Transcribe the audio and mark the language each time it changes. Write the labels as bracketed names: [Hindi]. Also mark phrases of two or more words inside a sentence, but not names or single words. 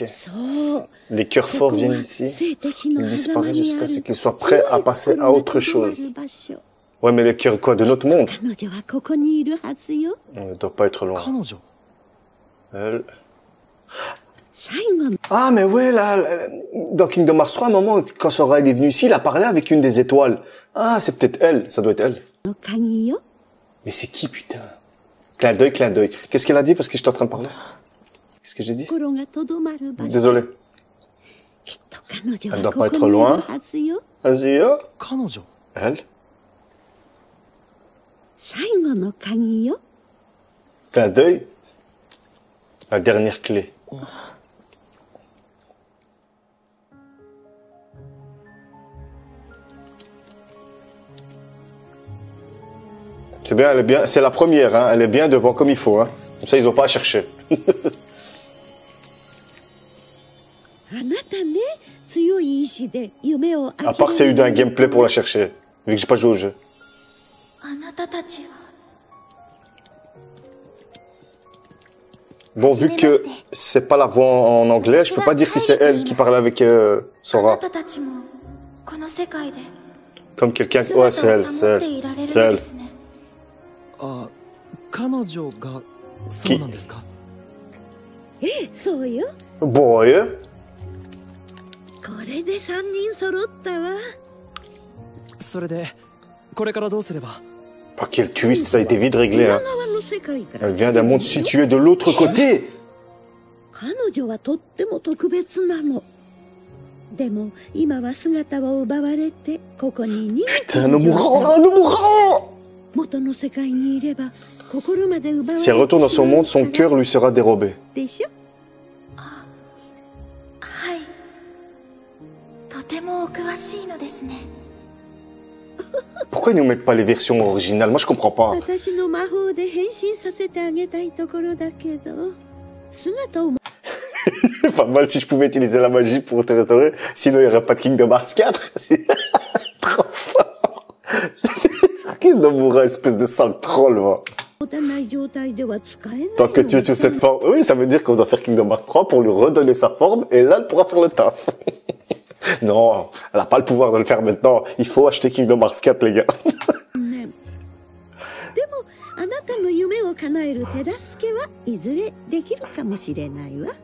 [Japanese] そう。 [French] Les cœurs forts viennent ici. [Japanese] 生と死の [French] Ils [Japanese] 狭 [French] disparaissent [Japanese] 間にあ [French] jusqu'à [Japanese] る [French] ce qu'ils soient prêts à passer à autre chose. [Japanese] 強い心がとどまる場所。 [French] Ouais, mais les cœurs quoi, de notre monde? [Japanese] 彼女はここにいるはずよ。 [French] On ne doit pas être loin. [Japanese] 彼女 [French] Elle... [Japanese] 最後の [French] Ah, mais ouais, là, dans Kingdom Hearts 3, à un moment, quand Sora est venu ici, il a parlé avec une des étoiles. Ah, c'est peut-être elle. Ça doit être elle. [Japanese] 鍵よ。 [French] Mais c'est qui, putain? Clin d'œil, clin d'œil. Qu'est-ce qu'elle a dit parce que j'étais en train de parler? Qu'est-ce que j'ai dit? [Japanese] 心がとどまる場所。 [French] Désolé. [Japanese] きっと彼女 [French] Elle [Japanese] は [French] doit [Japanese] こ [French] pas [Japanese] こ [French] être [Japanese] にいる [French] loin. [Japanese] はずよ。 [French] Vas-y, oh. [Japanese] 彼女 [French] Elle. [Japanese] 最後の鍵よ。 [French] Clin d'œil. La dernière clé. C'est bien, elle est bien. C'est la première, hein. Elle est bien devant comme il faut, hein. Comme ça, ils n'ont pas à chercher. [Japanese] あなたね、強い意志で夢を [French] À part s'il y a eu d'un gameplay pour la chercher. Vu que j'ai pas joué au jeu. [Japanese] あなたたちは [French] Bon, vu que c'est pas la voix en anglais, je peux pas dire si c'est elle qui parle avec Sora. [Japanese] たちもこの世界で [French] Comme quelqu'un... Ouais, c'est elle, c'est elle. C'est elle. [Japanese] あ彼女がそうなんですかそうよ。 Boy. これで3人揃ったわ。それでこれからどうすれば [French] Par quel twist, ça a été vite réglé, [Japanese] 裏 [French] hein. [Japanese] 側の世界から [French] Elle vient d'un monde situé de l'autre côté. [Japanese] 彼女はとっても特別なの。でも今は姿を奪われてここに逃げて [French] Putain, [Japanese] る [French] nous [Japanese] 状態 [French] mourrons, nous mourrons. [Japanese] 元の世界にいれば心まで奪われ [French] Si elle retourne dans son monde, son cœur lui sera dérobé. [Japanese] でしょ。はい。とてもお詳しいのですね。 [French] Pourquoi ils nous mettent pas les versions originales? Moi, je comprends pas. [Japanese] 私の魔法で変身させてあげたいところだけど、姿を [French] Pas mal si je pouvais utiliser la magie pour te restaurer. Sinon, il n'y aurait pas de Kingdom Hearts 4. Trop fort. Nomura, espèce de sale troll, va. [Japanese] 持たない状態では使えないの。 [French] Tant que tu es sur cette forme... Oui, ça veut dire qu'on doit faire Kingdom Hearts 3 pour lui redonner sa forme. Et là, elle pourra faire le taf. Non, elle n'a pas le pouvoir de le faire maintenant. Il faut acheter Kingdom Hearts 4, les gars. [Japanese] ねでもあなたの夢を叶える手助けはいずれできるかもしれないわ。